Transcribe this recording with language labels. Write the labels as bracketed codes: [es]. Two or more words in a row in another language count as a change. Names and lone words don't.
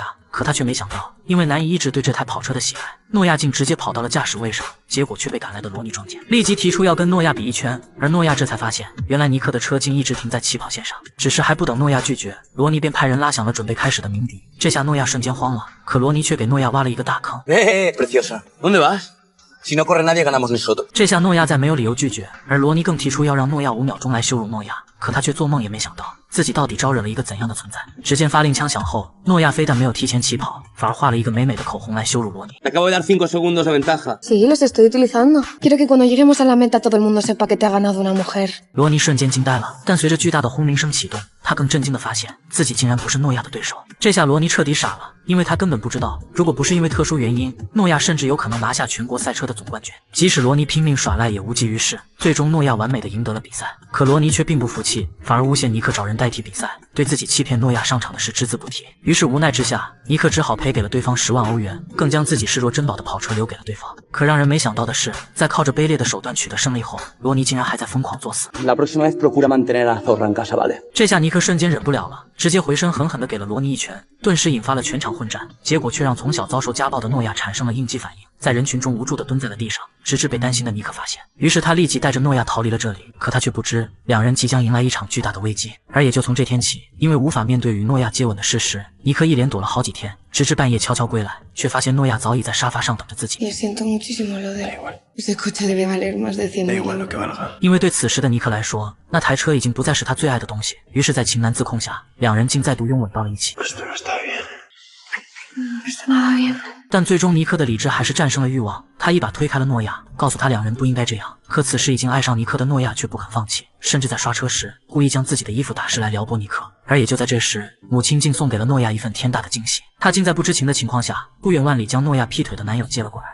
[zh] 可他却没想到，因为难以抑制对这台跑车的喜爱，诺亚竟直接跑到了驾驶位上，结果却被赶来的罗尼撞见，立即提出要跟诺亚比一圈。而诺亚这才发现，原来尼克的车竟一直停在起跑线上。只是还不等诺亚拒绝，罗尼便派人拉响了准备开始的鸣笛。这下诺亚瞬间慌了，可罗尼却给诺亚挖了一个大坑。 [es] Preciosa. ¿Dónde vas? Si no corre nadie, ganamos nosotros. [zh] 这下诺亚再没有理由拒绝，而罗尼更提出要让诺亚5秒钟来羞辱诺亚。可他却做梦也没想到，自己到底招惹了一个怎样的存在。只见发令枪响后，诺亚非但没有提前起跑，反而画了一个美美的口红来羞辱罗尼。 [es] Te acabo de dar 5 segundos de ventaja. Sí, los estoy utilizando. Quiero que cuando lleguemos a la meta todo el mundo sepa que te ha ganado una mujer. [zh] 罗尼瞬间惊呆了，但随着巨大的轰鸣声启动，他更震惊地发现自己竟然不是诺亚的对手。这下罗尼彻底傻了，因为他根本不知道，如果不是因为特殊原因，诺亚甚至有可能拿下全国赛车的总冠军。即使罗尼拼命耍赖也无济于事，最终诺亚完美地赢得了比赛。可罗尼却并不服气，反而诬陷尼克找人代替比赛，对自己欺骗诺亚上场的事只字不提。于是无奈之下，尼克只好赔给了对方10万欧元，更将自己视若珍宝的跑车留给了对方。可让人没想到的是，在靠着卑劣的手段取得胜利后，罗尼竟然还在疯狂作死。 [es] La próxima vez procura mantener a Zorra en casa, ¿vale? [zh] 这下尼克瞬间忍不了了，直接回身狠狠地给了罗尼一拳，顿时引发了全场混战。结果却让从小遭受家暴的诺亚产生了应激反应，在人群中无助地蹲在了地上，直至被担心的尼克发现。于是他立即带着诺亚逃离了这里，可他却不知，两人即将迎来一场巨大的危机。而也就从这天起，因为无法面对与诺亚接吻的事实，尼克一连躲了好几天，直至半夜悄悄归来，却发现诺亚早已在沙发上等着自己。 [es] Lo siento muchísimo lo de... Ese coche debe valer más de 100 Da mil. igual lo que valga. [zh] 因为对此时的尼克来说，那台车已经不再是他最爱的东西，于是在情难自控下，两人竟再度拥吻到了一起。 [es] Esto no está bien. No está nada bien. [zh] 但最终尼克的理智还是战胜了欲望，他一把推开了诺亚，告诉他两人不应该这样。可此时已经爱上尼克的诺亚却不肯放弃，甚至在刷车时故意将自己的衣服打湿来撩拨尼克。而也就在这时，母亲竟送给了诺亚一份天大的惊喜，她竟在不知情的情况下，不远万里将诺亚劈腿的男友接了过来。